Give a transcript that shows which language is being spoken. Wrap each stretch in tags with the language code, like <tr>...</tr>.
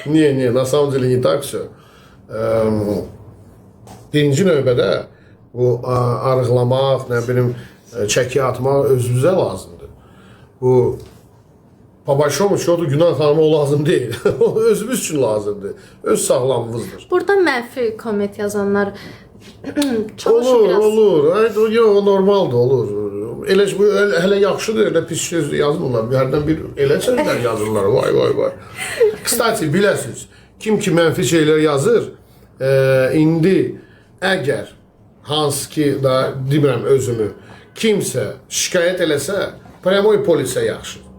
<ru>Не, на самом деле не так все.</ru> <az>Birinci növbədə bu arıqlamaq, nə bilim, çəki atmaq özünüzə lazımdır. Bu</az> <ru>po большому счету</ru> <az>Günan xanıma o lazım deyil. O özümüz üçün lazımdır. Öz sağlamlığımızdır. Burada mənfi komment yazanlar çalışır biraz. Olur. Yox, normaldır, olur. Elə bu hələ yaxşıdır, elə pis söz yazmırlar. Hərdən bir elə sözlər yazırlar. Vay. Kstati, biləsiniz, kim ki mənfi şeylər yazır, indi əgər hansı ki da demirəm özümü, kimsə şikayət eləsə, prəmoy polisə yaxşı.</az>